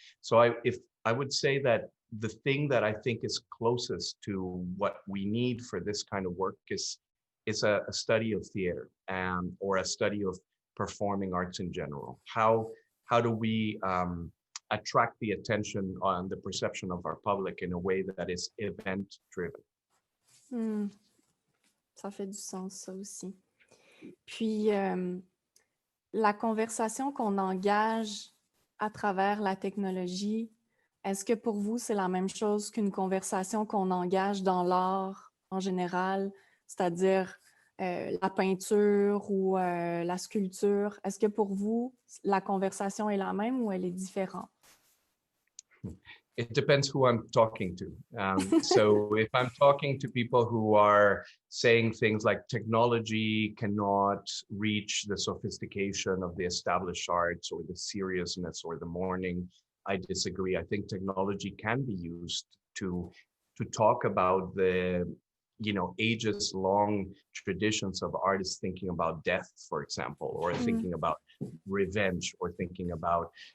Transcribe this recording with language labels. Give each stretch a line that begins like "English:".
English: So I would say that the thing that I think is closest to what we need for this kind of work is a study of theater or a study of performing arts in general. How do we attract the attention on the perception of our public in a way that is event driven?
French: Ça fait du sens, ça aussi. Puis, la conversation qu'on engage à travers la technologie, est-ce que pour vous, c'est la même chose qu'une conversation qu'on engage dans l'art en général, c'est-à-dire la peinture ou la sculpture? Est-ce que pour vous, la conversation est la même ou elle est différente?
English: It depends who I'm talking to. So if I'm talking to people who are saying things like technology cannot reach the sophistication of the established arts or the seriousness or the mourning, I disagree. I think technology can be used to talk about the, you know, ages long traditions of artists thinking about death, for example, or thinking about revenge, or thinking about,